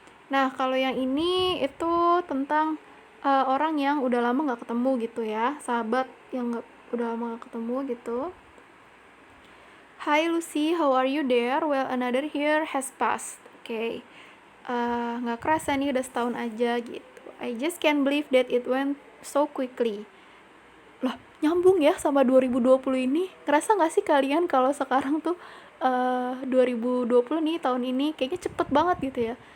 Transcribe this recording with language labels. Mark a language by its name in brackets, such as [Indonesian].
[Indonesian] Nah, kalau yang ini itu tentang orang yang udah lama nggak ketemu gitu ya, sahabat yang udah lama nggak ketemu gitu. [English] Hi Lucy, how are you there? Well, another year has passed. Okay. [Indonesian] Nggak kerasa nih udah setahun aja gitu. [English] I just can't believe that it went so quickly. [Indonesian] Lah, nyambung ya sama 2020 ini. Ngerasa nggak sih kalian kalau sekarang tuh 2020 nih, tahun ini kayaknya cepet banget gitu ya.